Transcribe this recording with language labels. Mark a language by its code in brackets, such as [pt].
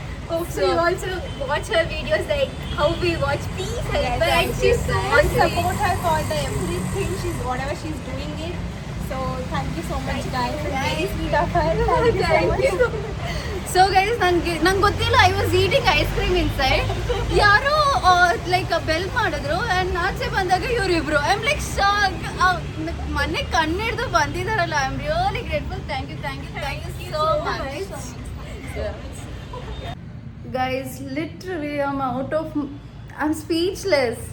[en] Hope so you also watch her videos like how we watch Peace Helper, and she's so support her for the everything whatever she's doing it. So thank you so much, guys. Very sweet of her. Thank you so much. So guys, [kn] ನಂಗೆ ಗೊತ್ತಿಲ್ಲ, [en] I was eating ice cream inside. [kn] ಯಾರೋ [en] like bell [kn] ಮಾಡಿದ್ರು [en] and [kn] ಆಚೆ ಬಂದಾಗ ಇವರಿಬ್ರು [en] I am like shock. [kn] ಮೊನ್ನೆ ಕಣ್ಣಿಡ್ದು ಬಂದಿದಾರಲ್ಲ, [en] I am really grateful. Thank you so much guys. Literally I'm speechless.